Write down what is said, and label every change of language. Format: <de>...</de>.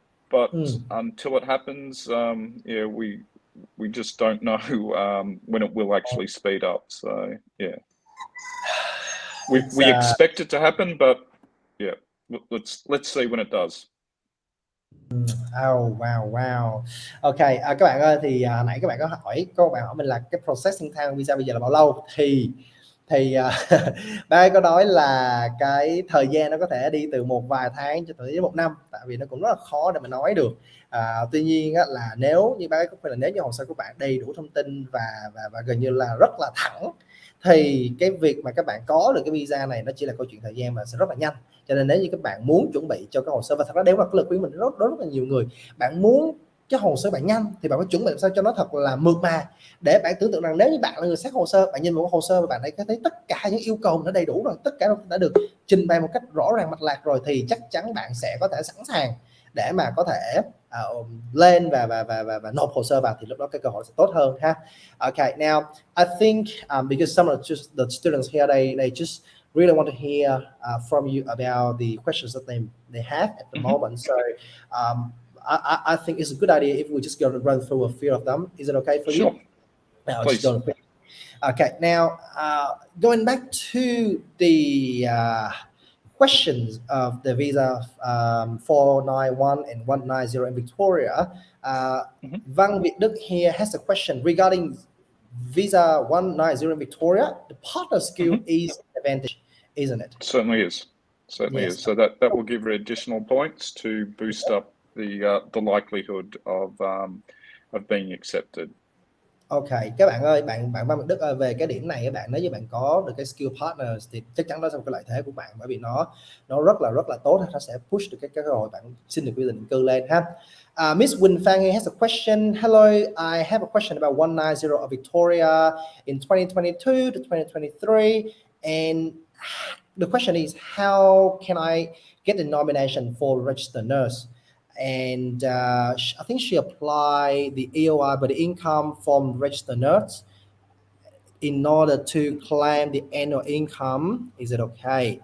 <en>But until it happens, we just don't know when it will actually speed up. So we expect it to happen, but let's see when it does. Oh, wow.</en> <vi>Ok, các bạn ơi, thì nãy các bạn có bạn hỏi mình là cái processing time visa bây giờ là bao lâu, thì bác ấy có nói là cái thời gian nó có thể đi từ một vài tháng cho tới 1 năm, tại vì nó cũng rất là khó để mà nói được. Tuy nhiên á, là nếu như bác ấy có phải là nếu như hồ sơ của bạn đầy đủ thông tin và gần như là rất là thẳng, thì cái việc mà các bạn có được cái visa này nó chỉ là câu chuyện thời gian mà sẽ rất là nhanh. Cho nên nếu như các bạn muốn chuẩn bị cho cái hồ sơ, và thật ra đấy là cái lời khuyên mình rất là nhiều người, bạn muốn cái hồ sơ bạn nhanh thì bạn phải chuẩn bị sao cho nó thật là mượt mà, để bạn tưởng tượng rằng nếu như bạn là người xét hồ sơ, bạn nhìn một hồ sơ và bạn thấy tất cả những yêu cầu nó đầy đủ rồi, tất cả đã được trình bày một cách rõ ràng mạch lạc rồi, thì chắc chắn bạn sẽ có thể sẵn sàng để mà có thể lên và nộp hồ sơ vào, thì lúc đó cái cơ hội sẽ tốt hơn ha.</vi> <en>Okay, now I think because some of the students here they just really want to hear from you about the questions that they have at the moment. So I think it's a good idea if we just go to run through a few of them. Is it okay for you? Now, please. Okay, now going back to the questions of the visa 491 and 190 in Victoria, Văn Việt Đức here has a question regarding visa 190 in Victoria. The partner skill is an advantage, isn't it? Certainly is. So that will give her additional points to boost up the likelihood of being accepted.</en> <vi>Ok, các bạn ơi, bạn Văn Đức ơi, về cái điểm này các bạn, nếu như bạn có được cái skill partners thì chắc chắn đó là một cái lợi thế của bạn, bởi vì nó rất là tốt, nó sẽ push được cái cơ hội bạn xin được quy định cư lên ha.</vi> <en>Miss Win Fang has a question. Hello, I have a question about 190 of Victoria in 2022 to 2023, and the question is, how can I get the nomination for registered nurse? And I think she applied the EOI by the income from registered nurse in order to claim the annual income. Is it okay?</en>